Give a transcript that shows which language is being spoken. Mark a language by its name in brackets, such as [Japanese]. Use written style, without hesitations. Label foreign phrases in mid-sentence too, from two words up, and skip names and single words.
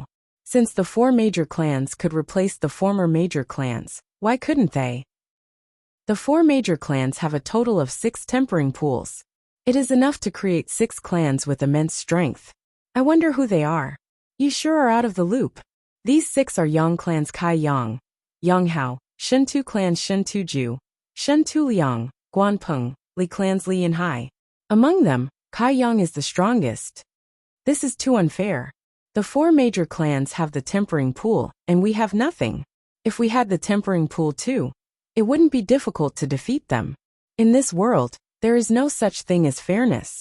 [English] Since the 4 major clans could replace the former major clans, why couldn't they? The 4 major clans have a total of 6 tempering pools. It is enough to create 6 clans with immense strength. I wonder who they are. You sure are out of the loop. These 6 are Yang clans Kai Yang, Yang Hao, Shentu clans Shentu Ju, Shentu Liang, Guanpeng, Li clans Li and Hai. Among them, Kai Yang is the strongest. This is too unfair. The 4 major clans have the tempering pool, and we have nothing. If we had the tempering pool too, it wouldn't be difficult to defeat them. In this world, there is no such thing as fairness.